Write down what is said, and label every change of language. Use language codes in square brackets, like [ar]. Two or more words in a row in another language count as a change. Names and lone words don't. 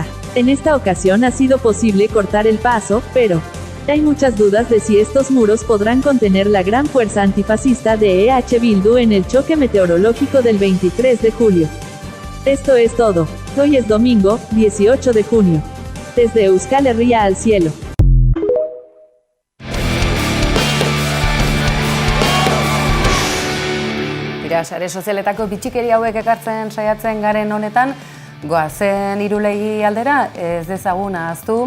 [es] En esta ocasión ha sido posible cortar el paso, pero hay muchas dudas de si estos muros podrán contener la gran fuerza antifascista de EH Bildu en el choque meteorológico del 23 de julio. Esto es todo. Hoy es domingo, 18 de junio. Desde Euskal Herria al cielo. [eu] Tira, sare sozialetako bitxikeri hauek ekartzen saiatzen garen honetan, goazen Irulegi aldera, ez dezagun ahaztu,